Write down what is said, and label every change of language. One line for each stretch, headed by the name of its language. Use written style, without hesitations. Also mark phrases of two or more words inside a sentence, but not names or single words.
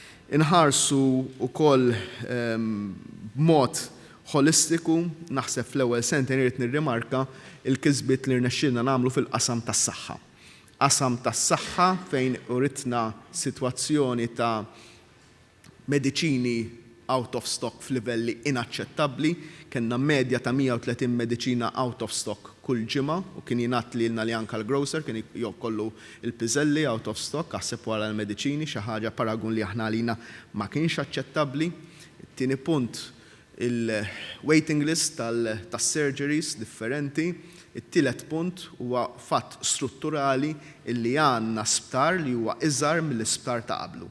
Maltese: Inħarsu wkoll b'mod holistiku, naħseb fl-ewwel sentejn irid nirrimarka il-kisbiet li rnexxielna nagħmlu fil-qasam tas-saħħa. Qasam tas-saħħa fejn uritna sitwazzjoni ta' mediċini
English: out of stock
Maltese: f'livelli inaċċettabbli, kellna medja ta' 130 mediċina
English: out of stock
Maltese: kull ġimgħa u kien jingħad lilna li anke l-grocer kien jkollu il-piżelli
English: out of stock
Maltese: aħseb wara l-mediċini xi ħaġa paragun li aħna għalina ma kienx aċċettabbli. It-tieni punt il-
English: waiting list
Maltese: tas-surgeries differenti. It-tielet punt huwa fatt strutturali illi għandna sptar li huwa iżgħar mill-isptar ta' qablu.